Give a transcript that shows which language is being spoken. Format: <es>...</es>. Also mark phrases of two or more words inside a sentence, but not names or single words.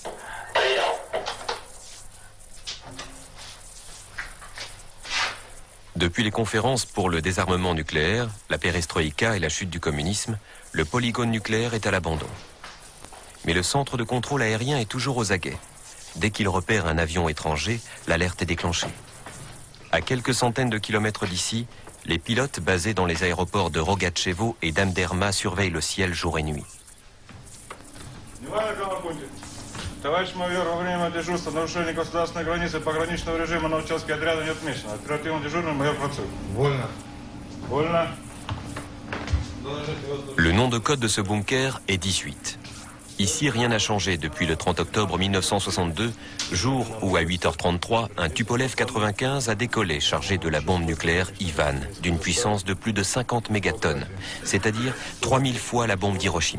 <fr>Depuis les conférences pour le désarmement nucléaire, la perestroïka et la chute du communisme, le polygone nucléaire est à l'abandon. Mais le centre de contrôle aérien est toujours aux aguets. Dès qu'il repère un avion étranger, l'alerte est déclenchée. À quelques centaines de kilomètres d'ici, les pilotes basés dans les aéroports de Rogatchevo et d'Amderma surveillent le ciel jour et nuit.</fr> <ru>Товарищ майор, во время дежурства нарушение государственной границы пограничного режима на участке отряда не отмечено. Оперативно дежурный майор Процук. Вольно. Вольно.</ru> <fr>Le nom de code de ce bunker est 18. Ici, rien n'a changé depuis le 30 octobre 1962, jour où à 8h33, un Tupolev 95 a décollé chargé de la bombe nucléaire Ivan, d'une puissance de plus de 50 mégatonnes, c'est-à-dire 3000 fois la bombe d'Hiroshima.</fr>